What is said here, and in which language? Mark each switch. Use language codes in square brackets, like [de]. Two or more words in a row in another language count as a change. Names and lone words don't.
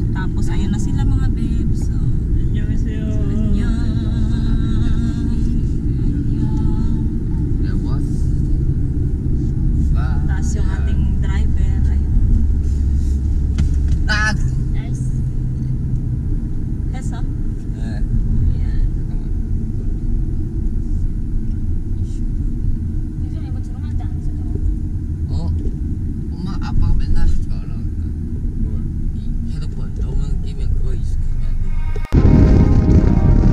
[tl] Tapos ayun na sila mga babes. So, yung ating driver, ayun. Nice. Hesa? Ayan. [ko] Oh, 엄마 아빠가 맨날 하지 말라 그러니까. 뭘? 이 핸드폰 너무 끼면 그거 익숙해지면 안 돼.